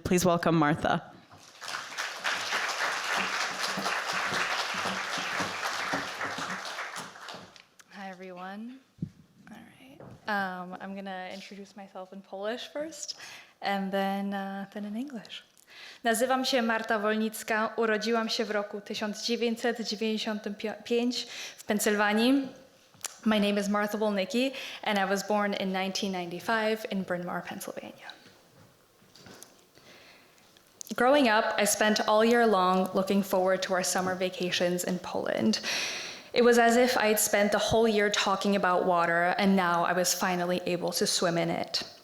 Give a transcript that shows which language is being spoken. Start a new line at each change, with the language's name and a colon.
English: Please welcome Martha. Hi, everyone. All right. I'm going to introduce myself in Polish first, and then in English.
Polish: Nazywam się Marta Wolnicka, urodziłam się w roku 1995 w Pensylwanii.
English: My name is Martha Wolnicki, and I was born in 1995 in Bryn Mawr, Pennsylvania. Growing up, I spent all year long looking forward to our summer vacations in Poland. It was as if I had spent the whole year talking about water, and now I was finally able to swim in it.